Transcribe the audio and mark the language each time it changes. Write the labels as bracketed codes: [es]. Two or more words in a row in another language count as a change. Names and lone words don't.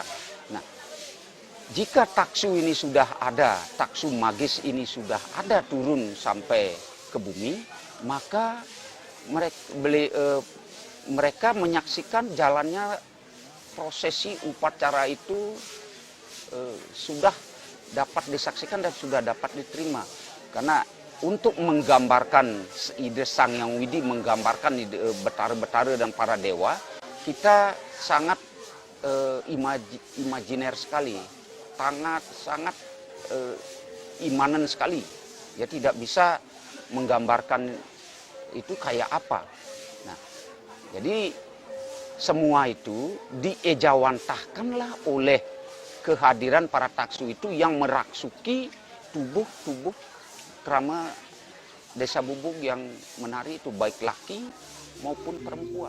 [id] Nah, jika taksu ini sudah ada, taksu magis ini sudah ada turun sampai ke bumi, maka mereka menyaksikan jalannya prosesi upacara itu sudah dapat disaksikan dan sudah dapat diterima. Karena untuk menggambarkan ide Sang Hyang Widi, menggambarkan betara-betara dan para dewa, kita sangat imajiner sekali, sangat imanen sekali. Ya, tidak bisa menggambarkan itu kayak apa. Nah, jadi semua itu diejawantahkanlah oleh kehadiran para taksu itu yang merasuki tubuh krama Desa Bubuk yang menari itu, baik laki maupun perempuan.